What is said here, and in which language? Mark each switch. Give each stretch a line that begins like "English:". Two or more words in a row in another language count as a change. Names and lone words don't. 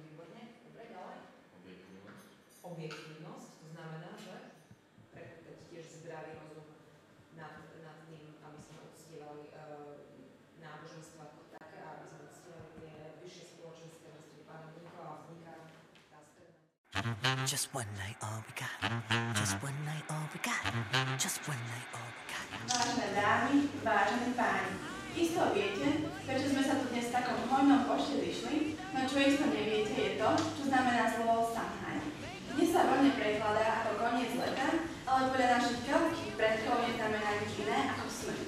Slovak: Výborne. Dobre, ďalej. Objektívnosť. To znamená, že prekúpať tiež zdravý rozum nad tým, aby sme uctievali náboženstvo ako také, aby sme uctievali tie vyššie spoločenské vrstvy
English: Just one night, all we got. Just one night, all we got. Just one night, all we got.
Slovak: Vážené dámy, vážení páni, isto viete, prečo sme sa tu dnes v takom hojnom počte zišli, no čo isto neviete je to, čo znamená slovo Samhain. Dnes sa voľne prekladá ako koniec leta, ale podľa našich veľkých predkov neznamená nič iné ako smrť.